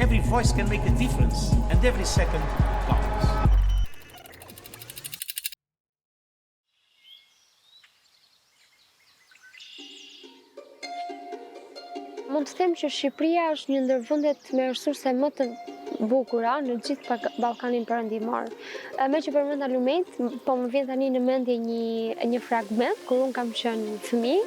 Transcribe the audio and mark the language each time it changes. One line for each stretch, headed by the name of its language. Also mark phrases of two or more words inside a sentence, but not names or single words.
English: voice can make a difference, and every second counts.
Albanian: Mund të them që Shqipëria është një ndër vendet me resurse më të bukura në gjithë Ballkanin Perëndimor. Me që përmenda lumet, po më vjen tani në mendje një fragment kur unë kam qenë fëmijë.